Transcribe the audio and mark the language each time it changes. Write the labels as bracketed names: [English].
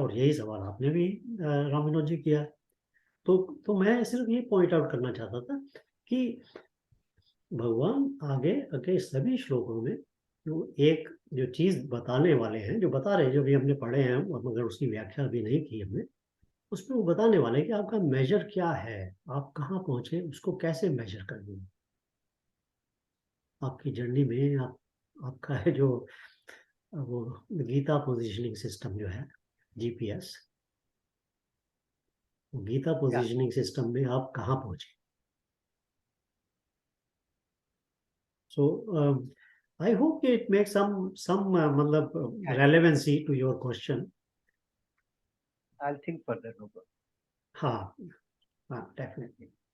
[Hindi] और यही सवाल आपने भी राम विनोद जी किया। तो मैं सिर्फ ये पॉइंट आउट करना चाहता था कि भगवान आगे आगे सभी श्लोकों में जो एक जो चीज बताने वाले हैं, जो बता रहे हैं, जो भी हमने पढ़े हैं और मगर उसकी व्याख्या भी नहीं की हमने, उसमें वो बताने वाले हैं कि आपका मेजर क्या है, आप कहाँ पहुंचे, उसको कैसे मेजर करनी है आपकी जर्नी में। आपका है जो वो गीता पोजीशनिंग सिस्टम जो है, जीपीएस, गीता पोजीशनिंग सिस्टम में आप कहाँ पहुंचे। [English] So I hope it makes some मतलब relevancy to your question. I'll think further. No problem. [Hindi] हाँ हाँ, [English] definitely.